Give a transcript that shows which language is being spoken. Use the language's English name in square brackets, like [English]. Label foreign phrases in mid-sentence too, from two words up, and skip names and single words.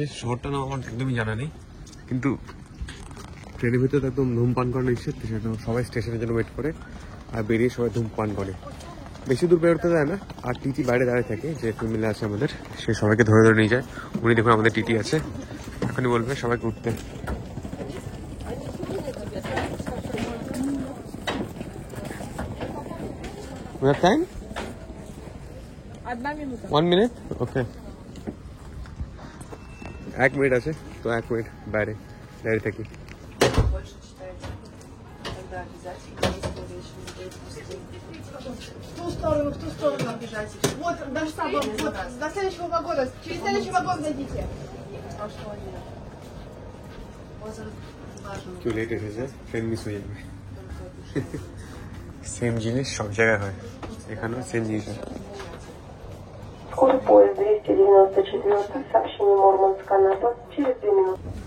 [Bangla] শহরটা নাম আমার একদমই জানা নেই, কিন্তু ট্রেনের ভিতরে একদম ধূমপান করানো নিষেধ, সেটা সবাই স্টেশনের জন্য ওয়েট করে আর বেরিয়ে সবাই ধূমপান করে। বেশি দূর বেরোতে যায় না। আর টিটি বাইরে দাঁড়িয়ে থাকে, যে ফ্যামিলি আছে আমাদের, সে সবাইকে ধরে ধরে নিয়ে যায়। উনি দেখুন আমাদের টিটি আছে, এখনই বলবে সবাইকে উঠতে। [English] We have time? 1 minute? [Bangla] Okay. 1 মিনিট আছে, তো 1 মিনিট বাইরে দাঁড়িয়ে থাকি। [Russian] В ту сторону бежать. Вот до штаба, вот до следующего вагона. Через следующий вагон зайдите. [Bangla] কেউ লেট এসেছে, ট্রেন মিস হয়ে যাবে। সেম জিনিস সব জায়গায় হয়, এখানেও সেম জিনিস হয়। [Russian] Скорый поезд 294, сообщение Мурманск-Анапа, через 2 минуты.